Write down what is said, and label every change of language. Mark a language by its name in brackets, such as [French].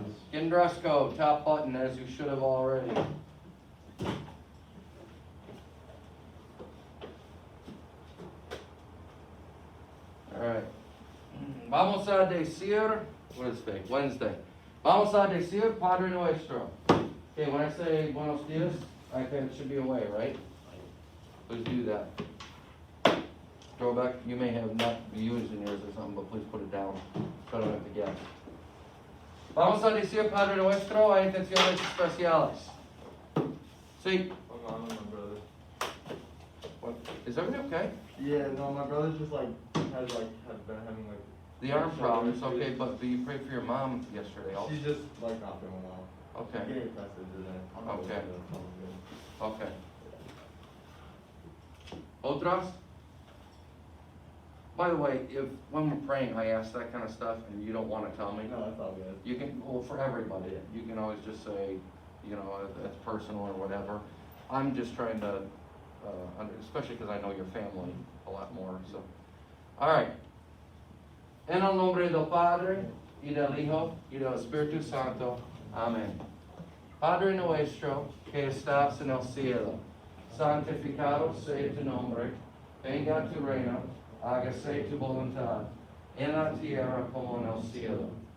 [English] Get in dress code, top button, as you should have already. All right. [Spanish] Vamos a decir, [English] what is today? Wednesday. [Spanish] Vamos a decir Padre Nuestro. [English] Okay, when I say [Spanish] buenos dias, [English] I think it should be away, right? Please do that. Throwback, you may have not used in yours or something, but please put it down so I don't have to guess. [Spanish] Vamos a decir Padre Nuestro a intenciones especiales. Sí. [English] my mom and my brother. What? Is everything okay? Yeah, no, my brother just have been having like. The arm shoulder problems, issues. okay, but you prayed for your mom yesterday also. She's just like not feeling well. Okay. She's getting tested today. I'm not Okay. really good. Okay. [Spanish] Otras? [English] By the way, if when we're praying, I ask that kind of stuff, and you don't want to tell me, No, that's all good. you can. Well, for everybody, you can always just say, you know, that's personal or whatever. I'm just trying to, especially because I know your family a lot more. So, all right. [Spanish] En el nombre del Padre y del Hijo y del Espíritu Santo. Amén. Padre nuestro que estás en el cielo, santificado sea tu nombre. Venga tu reino. Hágase tu voluntad, en la tierra como en el cielo.